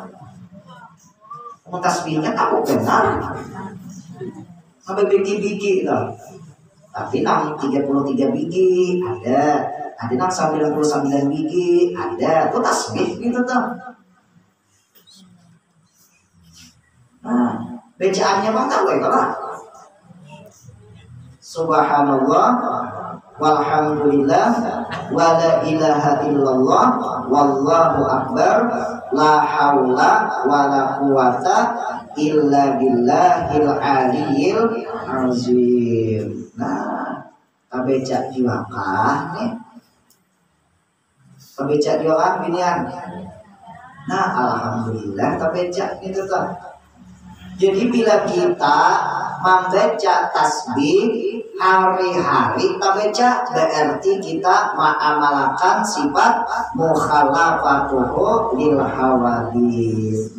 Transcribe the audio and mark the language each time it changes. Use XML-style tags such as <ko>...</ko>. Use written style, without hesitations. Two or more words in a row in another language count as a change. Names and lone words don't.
<bjn>Tasbihnya tak benar. Sampai biji-biji gitu. Tapi nang 33 biji ada nang 99 biji ada, itu tasbih gitu tuh. Nah, bacaannya bang tahu ya kalau</bjn> <ar>سبحان الله والحمد لله ولا إله إلا الله والله أكبر لا حول ولا قوة إلا بالله العلي العظيم.</ar> <bjn>Nah, kabecak diwakah nih. Kabecak diwakah binian. Nah, alhamdulillah kabecak itu tuh. Jadi bila kita membaca tasbih hari-hari tabaca, berarti kita mengamalkan sifat</bjn> <ar>مخالفته للحوادث.</ar>